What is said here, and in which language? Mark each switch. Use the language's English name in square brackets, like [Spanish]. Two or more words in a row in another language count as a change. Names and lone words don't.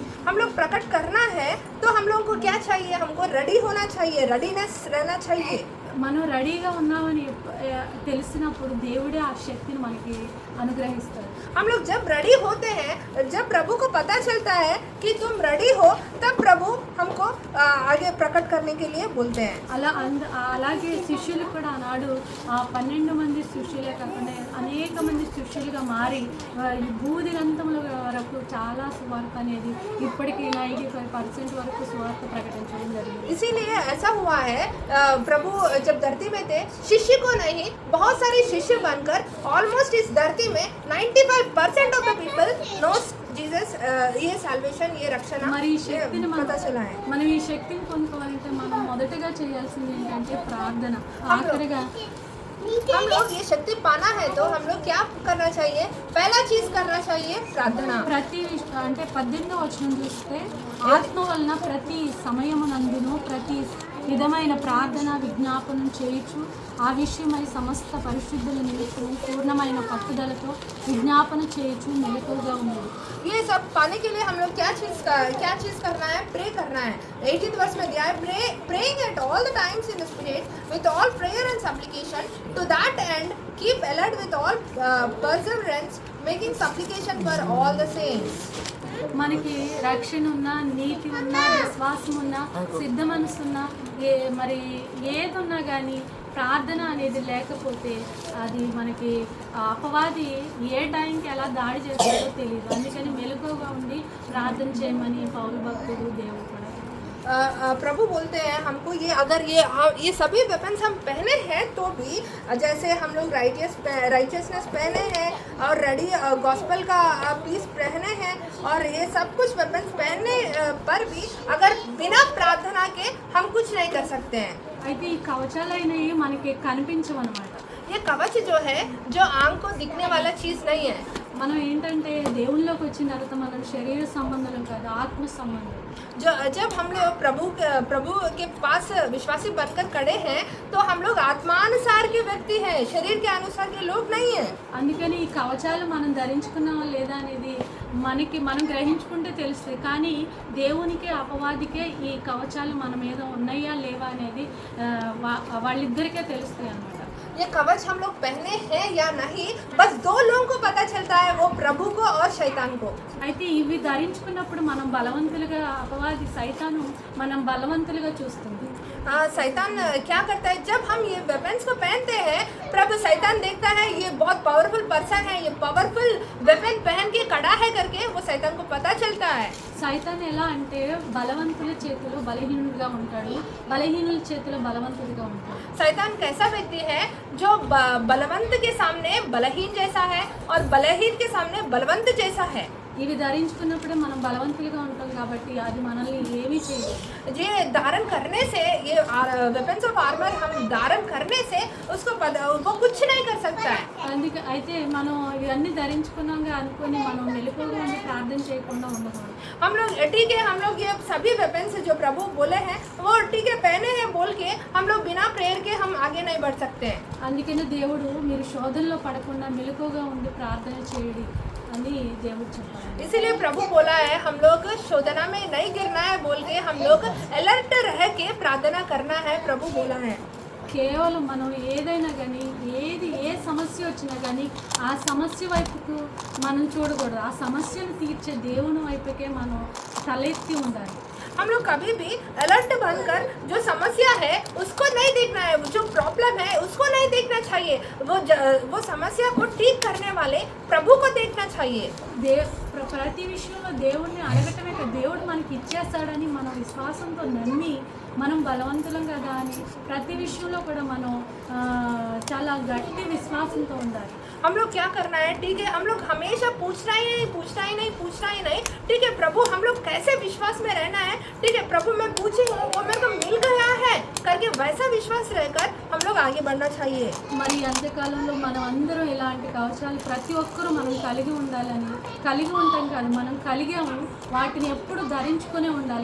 [Hindi] हम लोग प्रकट करना है तो हम लोगों को क्या चाहिए, हमको रेडी होना चाहिए, रेडीनेस रहना चाहिए। [Telugu] మనం రెడీగా ఉన్నామని తెలిసినప్పుడు దేవుడే ఆ శక్తిని మనకి అనుగ్రహిస్తాడు. [Hindi] हम लोग जब रेडी होते हैं, जब प्रभु को पता चलता है कि तुम रेडी हो, तब प्रभु हमको आगे प्रकट करने के लिए बोलते हैं। [Telugu] అలాగే శిష్యులు కూడా ఆనాడు ఆ 12 మంది శిష్యులే కాకుండా అనేక మంది శిష్యులుగా మారి ఈ భూదిగంతముల వరకు చాలా సువార్త అనేది ఇప్పటికీ 95% వరకు సువార్త ప్రకటించడం జరిగింది. [Hindi] इसीलिए ऐसा हुआ है, प्रभु जब धरती में थे शिष्य को नहीं बहुत सारे शिष्य बनकर ऑलमोस्ट इस धरती में 95% [English] of the people knows Jesus, [Hindi] ये साल्वेशन, ये रक्षण [Telugu] మరి ఈ శక్తిని [Hindi] पता चला है। [Telugu] మనం ఈ శక్తిని పొందుకోవాలంటే మనం మొదటగా చేయాల్సింది ఏంటంటే ప్రార్థన. ఆఖరిగా [Hindi] हम लोग ये शक्ति पाना है तो हम लोग क्या करना चाहिए, पहला चीज करना चाहिए प्रार्थना। [Telugu] ప్రతి అంటే 18వ వచనం చూస్తే ఆత్మ వలన ప్రతి సమయమునందును ప్రతి విధమైన ప్రార్థన విజ్ఞాపనం చేయుచు ఆ విషయమై సమస్త పరిశుద్ధుల నిమిత్తము పూర్ణమైన పట్టుదలతో విజ్ఞాపన చేయుచు మెలకువగా ఉన్నది. [Hindi] ये सब पाने के लिए हम लोग क्या चीज करना है, प्रे करना है। 18th वर्ष में दिया है, [English] praying at all the times in the spirit with all prayer and supplication, to that end keep alert with all perseverance, making supplication for all the saints. [Telugu] మనకి రక్షణ ఉన్నా, నీతి ఉన్నా, విశ్వాసం ఉన్నా, సిద్ధ మనసు ఉన్నా, మరి ఏదున్నా కానీ ప్రార్థన అనేది లేకపోతే అది మనకి అపవాది ఏ టైంకి ఎలా దాడి చేస్తాడో తెలియదు. అందుకని మెలకువగా ఉండి ప్రార్థన చేయమని పౌలు భక్తుడు దేవుడు కూడా [Hindi] प्रभु बोलते हैं हमको, ये अगर ये सभी वेपन्स हम पहने हैं तो भी, जैसे हम लोग राइटियसनेस पहने हैं और [English] ready gospel [Hindi] का पीस पहने हैं और ये सब कुछ वेपन्स पहनने पर भी अगर बिना प्रार्थना के हम कुछ नहीं कर सकते हैं। [Telugu] అయితే ఈ కవచాలైనవి మనకి కనిపించవన్నమాట. [Hindi] ये कवच जो है, जो आंख को दिखने वाला चीज़ नहीं है। [Telugu] మనం ఏంటంటే దేవుళ్ళలోకి వచ్చిన తర్వాత మనం శరీర సంబంధం కాదు, ఆత్మ సంబంధం. [Hindi] जब हम लोग प्रभु के पास विश्वासी बनकर खड़े हैं तो हम लोग आत्मानुसार के व्यक्ति हैं, शरीर के अनुसार के लोग नहीं हैं। [Telugu] అందుకని ఈ కవచాలు మనం ధరించుకున్నామా లేదా అనేది మనం గ్రహించుకుంటే తెలుస్తుంది. కానీ దేవునికి అపవాదికే ఈ కవచాలు మన మీద ఉన్నాయా లేవా అనేది వాళ్ళిద్దరికే తెలుస్తాయి అన్నమాట. [Hindi] ये कवच हम लोग पहने हैं या नहीं, बस दो लोगों को पता चलता है, वो प्रभु को और शैतान को। [Telugu] అయితే ఇవి ధరించుకున్నప్పుడు మనం బలవంతులుగా, అపవాది సైతాను మనం బలవంతులుగా చూస్తుంది. [Hindi] शैतान क्या करता है, जब हम ये वेपन्स को पहनते हैं, प्रभु शैतान देखता है ये बहुत [English] powerful person [Hindi] है, ये [English] powerful weapon [Hindi] पहन के खड़ा है करके वो शैतान को पता चलता है। [Telugu] సైతాన్ ఎలా అంటే బలవంతుల చేతిలో బలహీనుడిగా ఉంటాడు, బలహీనుల చేతిలో బలవంతుడిగా ఉంటాడు. [Hindi] शैतान कैसा व्यक्ति है जो बलवंत के सामने बलहीन जैसा है और बलहीन के सामने बलवंत जैसा है। [Telugu] ఇవి ధరించుకున్నప్పుడే మనం బలవంతులుగా ఉంటాం కాబట్టి అది మనల్ని ఏమీ చేయదు. [Hindi] ये धारण करने से, ये [English] weapons of armor [Hindi] हम धारण करने से उसको वो कुछ नहीं कर सकता है। [Telugu] అందుకే అయితే మనం ఇవన్నీ ధరించుకున్నాగా అనుకొని మనం మెలకువగా ఉండి ప్రార్థన చేయకుండా ఉండకూడదు. [Hindi] हम लोग ये सभी वेपन्स जो प्रभु बोले हैं वो ठीक है पहने हैं बोल के हम लोग बिना प्रेयर के हम आगे नहीं बढ़ सकते हैं। [Telugu] అందుకనే దేవుడు మీరు శోధనలో పడకుండా మెలకువగా ఉండి ప్రార్థన చేయండి అని దేవుడు చెప్పారు. [Hindi] इसीलिए प्रभु बोला है हम लोग शोधना में नहीं गिरना है बोल के हम लोग अलर्ट रह के प्रार्थना करना है, प्रभु बोला है। [Telugu] కేవలం మనం ఏదైనా కానీ ఏ సమస్య వచ్చినా కానీ ఆ సమస్య వైపుకు మనం చూడకూడదు. ఆ సమస్యను తీర్చే దేవుని వైపుకే మనం తలెత్తి ఉండాలి. [Hindi] हम लोग कभी भी अलर्ट बनकर जो समस्या है उसको नहीं देखना है, जो प्रॉब्लम है उसको नहीं देखना चाहिए, वो समस्या को ठीक करने वाले प्रभु को देखना चाहिए। [Telugu] ప్రతి విషయంలో దేవుడిని అడగటమే కాదు, దేవుడు మనకి ఇచ్చేస్తాడని మనం విశ్వాసంతో నమ్మి మనం బలవంతులం కదా అని ప్రతి విషయంలో కూడా మనం చాలా గట్టి విశ్వాసంతో ఉండాలి. [Hindi] हम लोग क्या करना है, ठीक है, हम लोग हमेशा पूछना ही नहीं, ठीक है प्रभु हम लोग कैसे विश्वास में रहना है, ठीक है प्रभु मैं पूछी हूँ वो मेरे को मिल गया है करके वैसा विश्वास रहकर हम लोग आगे बढ़ना चाहिए. [Telugu] మరి అంత్యకాలంలో మనం అందరం ఇలాంటి కవచాలు ప్రతి ఒక్కరూ మనం కలిగి ఉండాలని, కలిగి ఉంటాం కాదు మనం కలిగాము, వాటిని ఎప్పుడు ధరించుకునే ఉండాలి.